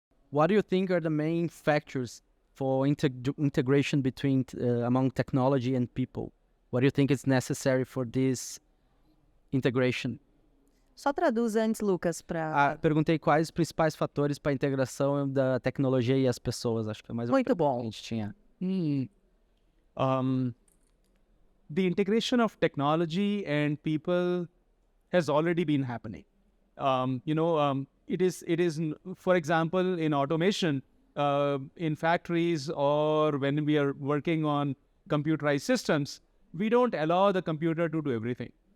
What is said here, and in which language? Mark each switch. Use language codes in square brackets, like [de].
[en] What do you think are the main factors for integration between among technology and people? What do you think is necessary for this integration? [pt] Só traduz antes, Lucas, para... Perguntei quais os principais fatores para a integração da tecnologia e as pessoas. Acho que é mais uma Muito bom. que a gente tinha. [en] The integration of technology and people has already been happening. It is, for example, in automation, in factories, or when we are working on computerized systems, we don't allow the computer to do everything.